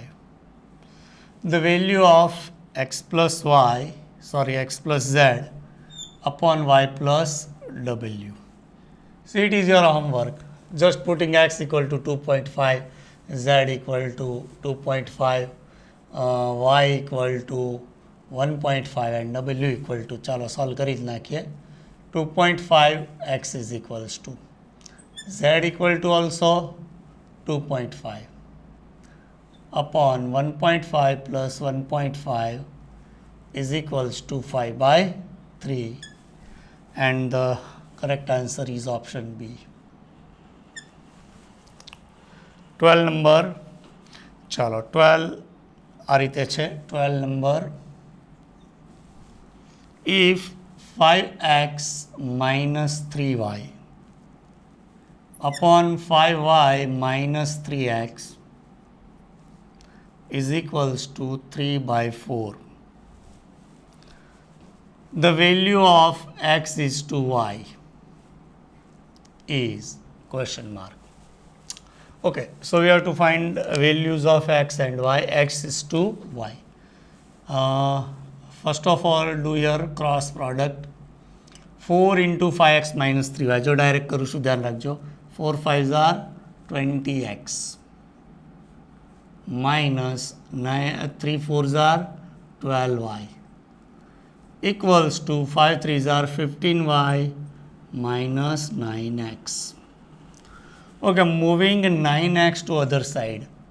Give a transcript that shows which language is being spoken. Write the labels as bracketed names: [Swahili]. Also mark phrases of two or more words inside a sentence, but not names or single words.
[English] The value of x plus z upon y plus w. So it is your homework. Just putting x equal to 2.5, z equal to 2.5, y equal to 1.5 and w equal to, [Gujarati] ચાલો સોલ્વ કરી જ નાખીએ. [English] 2.5 x is equals to z equal to also 2.5 upon 1.5 plus 1.5 is equals to 5 by 3 and the correct answer is option B. 12 number, [Gujarati] ચાલો 12 આ રીતે છે. [English] 12 number, if 5x minus 3y upon 5y minus 3x is equals to 3 by 4, the value of x is to y is question mark. Okay, so we have to find values of x and y. X is to y. First of all, do your cross product. 4 into 5x minus 3y. [Gujarati] જો ડાયરેક્ટ કરું છું ધ્યાન રાખજો. [English] 4 5s are 20x minus 3 4s are 12y equals to 5 3s are 15y minus 9x. Okay, moving 9x to other side.